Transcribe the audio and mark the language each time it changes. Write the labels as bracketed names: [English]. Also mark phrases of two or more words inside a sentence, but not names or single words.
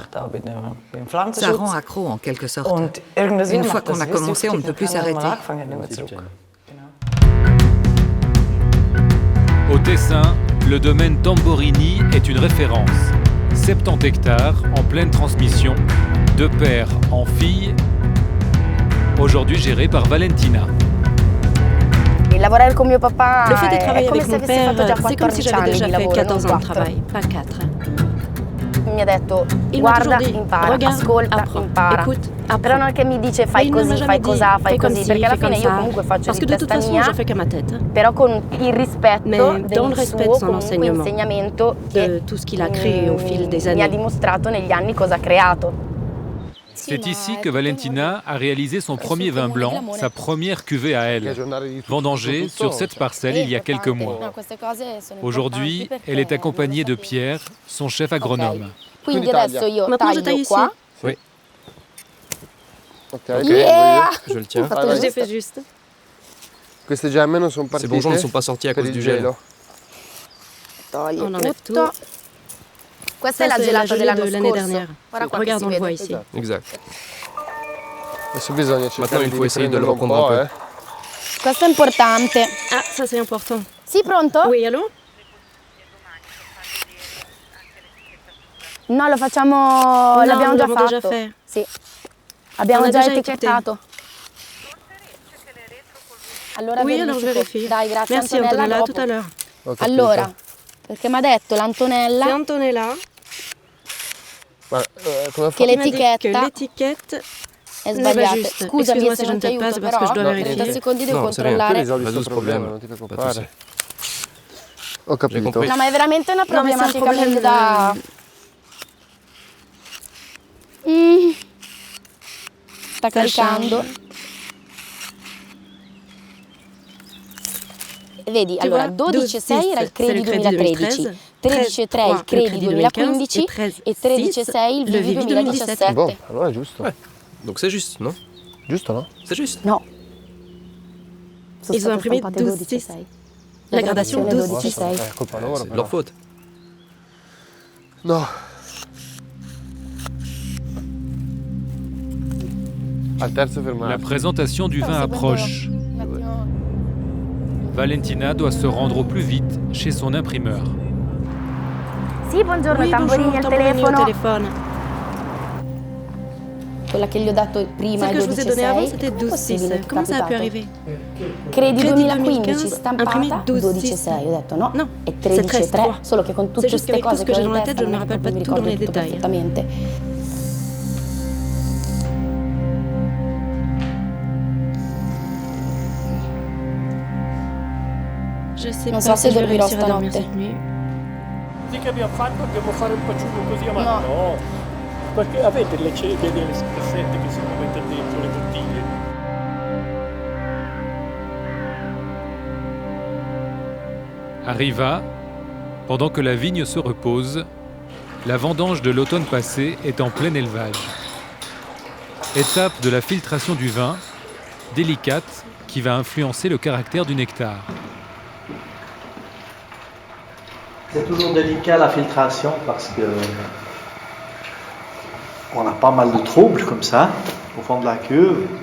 [French] Ça rend accro en quelque sorte. Une fois qu'on a commencé, on ne peut plus s'arrêter. Au Tessin, le domaine Tamborini est une référence. 70 hectares en pleine transmission, de père en fille, aujourd'hui géré par Valentina. [Italian] Lavorare con mio papà [French] Le fait de travailler [Italian] è come [French] avec [Italian] se [French] mon [Italian] avessi fatto già [French] père, c'est comme si 14 j'avais [Italian] anni [French] déjà [Italian] di [French] fait [Italian] lavoro, [French] 14 ans [Italian] non [French] de travail, pas 4. [Italian] Mi ha detto [French] Il m'a [Italian] guarda, [French] toujours dit, [Italian] impara, [French] regarde, [Italian] ascolta, [French] apprends, [Italian] impara. [French] écoute, apprends. [Italian] Però non è che mi dice [French] Mais [Italian] fai [French] il ne m'a [Italian] così, [French] jamais [Italian] fai [French] dit, [Italian] cosà, fai [French] fais comme [Italian] così, [French] ci, [Italian] perché alla [French] fais comme [Italian] fine io [French] ça. [Italian] comunque faccio [French] Parce que [Italian] di [French] de toute [Italian] testa [French] façon, [Italian] mia, [French] je fais qu'à ma tête. [Italian] però con il rispetto [French] Mais dans le [Italian] del [French] respect [Italian] suo [French] de son [Italian] comunque [French] enseignement, [Italian] insegnamento [French] de [Italian] che [French] tout ce qu'il a créé au fil des [Italian] mi ha [French] années. [Italian] dimostrato negli anni cosa ha creato. [French] C'est ici que Valentina a réalisé son premier vin blanc, sa première cuvée à elle, vendangée sur cette parcelle il y a quelques mois. Aujourd'hui, elle est accompagnée de Pierre, son chef agronome. [Italian] Quindi adesso io [French] Maintenant, je taille [Italian] taglio [French] ici. [Italian] qua. [French] Oui. Yeah! Je le tiens. Je l'ai fait juste. Ces bourgeons ne sont pas sortis à cause du gel. [Italian] Togli [French] On enlève [Italian] tutto. [French] tout. [Italian] Questa è [French] Ça, [Italian] la [French] c'est la [Italian] gelata [French] gelée [Italian] dell'anno [French] de l'année [Italian] scorso. [French] dernière. [Italian] Guarda qua che [French] Regarde, [Italian] si [French] on le [Italian] vede. [French] voit ici. Exact. Maintenant, il faut essayer de le reprendre un peu. [Italian] Questo è importante. [French] Ah, ça c'est important. [Italian] Sì, pronto? [French] Oui, allô? [Italian] No, lo facciamo. No, l'abbiamo già l'abbiamo fatto. [French] déjà fait. [Italian] Sì. Abbiamo [French] On a [Italian] già [French] déjà [Italian] etichettato. Allora [French] Oui, alors je [Italian] verifico. [French] vérifie. [Italian] Dai, grazie [French] Merci Antonella. Antonella, à [Italian] dopo. [French] tout à l'heure. [Italian] Allora, perché mi ha detto [French] C'est [Italian] l'Antonella [French] Antonella [Italian] che [French] qui m'a dit que [Italian] l'etichetta [French] l'étiquette [Italian] è [French] n'est pas [Italian] sbagliata. [French] juste. [Italian] Scusami [French] Excuse-moi [Italian] se [French] si je [Italian] non [French] ne [Italian] ti [French] t'aide pas, [Italian] aiuto, [French] c'est parce que je dois [Italian] però [French] vérifier. [Italian] 30 secondi devo [French] Non, c'est rien. [Italian] controllare. [French] Résous ce problème. Pas de souci. J'ai compris. [Italian] No, ma è veramente una [French] No, mais c'est un [Italian] problematica [French] problème [Italian] da. Sta caricando. Vedi, [French] Tu [Italian] allora [French] vois, [Italian] 12,6 era il credi 2013, 13,3 il credi 2015 e 13,6 il Vivi 2017. Bon, allora è giusto. [French] Donc c'est juste, [Italian] non? Giusto, no? [French] C'est juste. No. Ils ont imprimé 12,6. La gradation 12,6. C'est de leur faute. [Italian] No. Al terzo fermato. [French] La présentation du vin approche. Valentina doit se rendre au plus vite chez son imprimeur. [Italian] Sì, buongiorno, [French] Oui, Tamborini bonjour, [Italian] al [French] Tamborini au [Italian] telefono. [French] téléphone. [Italian] quella che gli ho dato prima [French] Celle [Italian] è [French] que je vous ai donné avant, 12,6. c'était [Italian] Com'è 12,6. possibile? [French] Comment ça a pu [Italian] Capitato? [French] arriver? [Italian] Credi [French] Crédit [Italian] 2015 stampata [French] imprimé [Italian] 12,6. Ho detto no, [French] No, [Italian] è [French] c'est 13,3. [Italian] 13,3. Solo che con tutte [French] C'est juste [Italian] queste [French] qu'avec tout [Italian] cose [French] ce que [Italian] che [French] j'ai [Italian] ho [French] dans [Italian] in [French] la tête, [Italian] testa [French] je ne me [Italian] non è che [French] rappelle pas [Italian] mi [French] tout dans [Italian] ricordo [French] les [Italian] tutto [French] détails. [Italian] perfettamente. [French] Je sais [Italian] Non [French] pas [Italian] so [French] si [Italian] se [French] je vais [Italian] dormirò [French] réussir à dormir [Italian] stanotte. [French] cette nuit. [Italian] Così che abbiamo fatto, andiamo a fare un paciugo così avanti? No, perché avete le cede delle cassette che si può mettere dentro le bottiglie. Arriva, [French] pendant que la vigne se repose, la vendange de l'automne passé est en plein élevage. Étape de la filtration du vin, délicate, qui va influencer le caractère du nectar. C'est toujours délicat la filtration parce que on a pas mal de troubles comme ça au fond de la cuve.